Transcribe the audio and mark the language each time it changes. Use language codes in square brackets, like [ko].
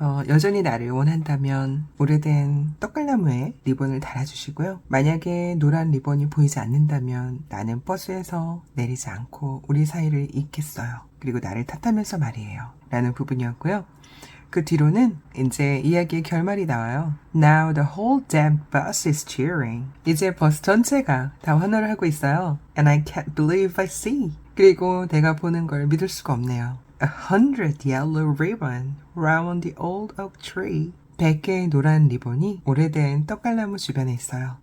[ko] 여전히 나를 원한다면 오래된 떡갈나무에 리본을 달아주시고요. 만약에 노란 리본이 보이지 않는다면 나는 버스에서 내리지 않고 우리 사이를 잇겠어요. 그리고 나를 탓하면서 말이에요. 라는 부분이었고요. 그 뒤로는 이제 이야기의 결말이 나와요. [en] Now the whole damn bus is cheering. [ko] 이제 버스 전체가 다 환호를 하고 있어요. [en] And I can't believe I see. [ko] 그리고 내가 보는 걸 믿을 수가 없네요. [en] 100 yellow ribbon round the old oak tree. [ko] 100개의 노란 리본이 오래된 떡갈나무 주변에 있어요.